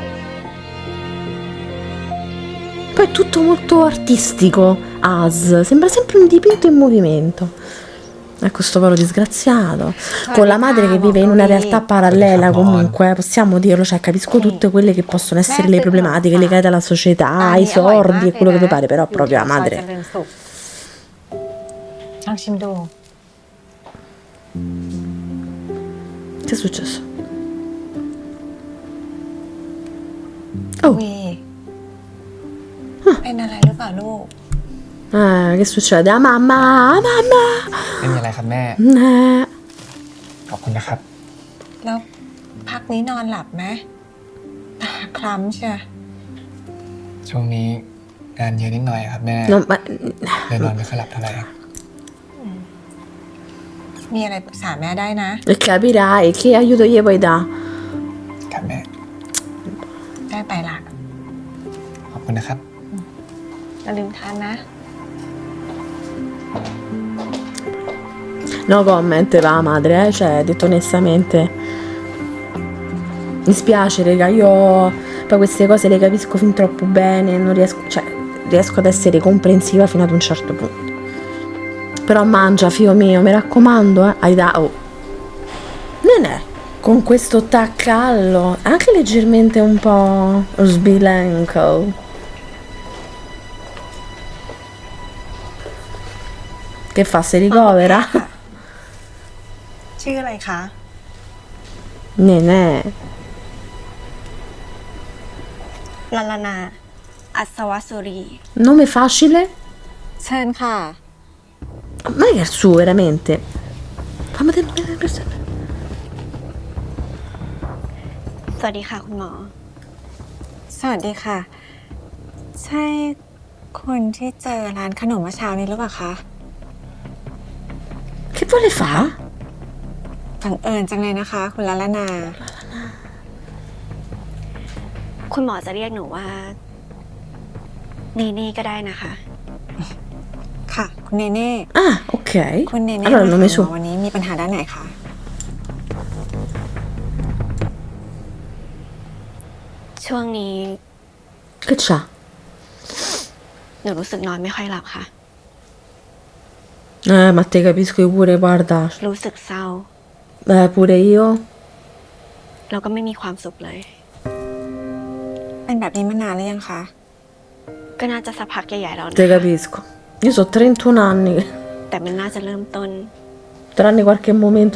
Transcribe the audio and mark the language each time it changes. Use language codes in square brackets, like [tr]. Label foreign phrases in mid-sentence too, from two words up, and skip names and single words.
[it] Poi è tutto molto artistico, sembra sempre un dipinto in movimento. Ecco sto povero disgraziato, con la madre che vive in una realtà parallela comunque, possiamo dirlo, cioè capisco tutte quelle che possono essere le problematiche legate alla società, ai sordi e quello che vi pare, però proprio la madre. [th] ลองชิมดู [it] Che è successo? Oh, [th] วีเป็นอะไรหรือเปล่าลูก [it] che succede? Ah, mamma, mamma! [th] ไม่มีอะไรครับแม่ [it] Eh. [th] ขอบคุณนะครับ แล้วพักนี้นอนหลับไหมตาคล้ำเชียว ช่วงนี้งานเยอะนิดหน่อยครับแม่ [it] No, ma [th] เลยนอนไม่ค่อยหลับเท่าไหร่ครับ มีอะไรปรึกษาแม่ได้นะ [it] capirai che aiuto gli puoi dare? [th] ครับแม่ ได้ไปละ ขอบคุณนะครับ อย่าลืมทานนะ [it] No comment la madre, cioè, detto onestamente. Mi spiace, raga, io poi queste cose le capisco fin troppo bene, non riesco, cioè, riesco ad essere comprensiva fino ad un certo punto. Però mangia, figlio mio, mi raccomando, Aida, oh. Non è, con questo taccallo, anche leggermente un po' sbilenco. Che fa, si ricovera? [th] ชื่ออะไรคะ Nenè. ลาลานา อัศวสุรี [it] Nome facile? [th] เชิญค่ะ [it] Ma che è il suo, veramente? Fammi vedere. [th] สวัสดีค่ะคุณหมอ สวัสดีค่ะ ใช่คนที่เจอร้านขนมเมื่อเช้านี้หรือเปล่าคะ [it] Che vuole fare? [th] บังเอิญจังเลยนะคะ คุณลาลานา คุณหมอจะเรียกหนูว่า นี่ก็ได้นะคะ ค่ะ คุณเนเน่ [it] Ah, ok. [th] คุณเนเน่ [it] Allora il [th] มา [it] nome [th] หาหม [it] suo. [th] อวันนี้มีปัญหาด้านไหนคะ ช่วงนี้ [it] Che c'ha? [th] หนูรู้สึกนอนไม่ค่อยหลับค่ะ [it] Ma te capisco io pure, guarda. [th] รู้สึกเศร้า [it] Pure io. [th] แล้วก็ไม่มีความสุขเลย เป็นแบบนี้มานานหรือยังคะ ก็น่าจะสักพักใหญ่ๆแล้วนะ [it] Te capisco. Io so 31 anni, [th] แต่มันน่าจะเริ่มต้น [it] tranne qualche momento